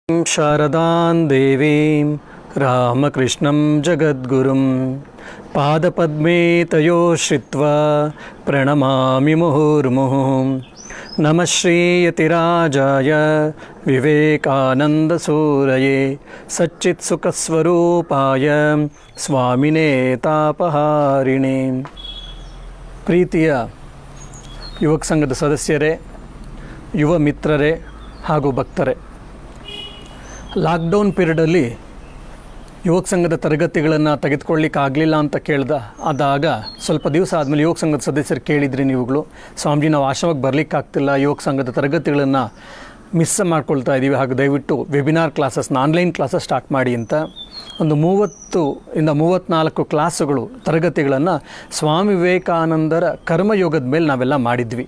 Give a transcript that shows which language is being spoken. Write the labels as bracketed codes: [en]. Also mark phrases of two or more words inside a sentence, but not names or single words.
[sa] शारदां देवीं रामकृष्णं जगद्गुरुं पादपद्मे तयो श्रित्वा प्रणमामि मुहुर्मुहुः। नमः श्रीयतिराजाय विवेकानन्दसूरये सच्चित्सुखस्वरूपाय स्वामिने तापहारिणे। [kn] ಪ್ರೀತಿಯ ಯುವಕ ಸಂಘದ ಸದಸ್ಯರೇ, ಯುವ ಮಿತ್ರರೇ ಹಾಗೂ ಭಕ್ತರೇ, [en] lockdown periodalli [kn] ಯುವಕ ಸಂಘದ ತರಗತಿಗಳನ್ನು ತೆಗೆದುಕೊಳ್ಳಿಕ್ಕಾಗಲಿಲ್ಲ ಅಂತ ಆದಾಗ ಸ್ವಲ್ಪ ದಿವಸ ಆದಮೇಲೆ ಯುವಕ ಸಂಘದ ಸದಸ್ಯರು ಕೇಳಿದ್ರಿ ನೀವುಗಳು, ಸ್ವಾಮೀಜಿ ನಾವು ಆಶ್ರಮಕ್ಕೆ ಬರಲಿಕ್ಕಾಗ್ತಿಲ್ಲ, ಯುವಕ ಸಂಘದ ತರಗತಿಗಳನ್ನು ಮಿಸ್ ಮಾಡ್ಕೊಳ್ತಾ ಇದ್ದೀವಿ, ಹಾಗೂ ದಯವಿಟ್ಟು [en] webinar classesna online classes start [kn] ಮಾಡಿ ಅಂತ ಒಂದು 30-34 ಕ್ಲಾಸುಗಳು ತರಗತಿಗಳನ್ನು ಸ್ವಾಮಿ ವಿವೇಕಾನಂದರ ಕರ್ಮಯೋಗದ ಮೇಲೆ ನಾವೆಲ್ಲ ಮಾಡಿದ್ವಿ.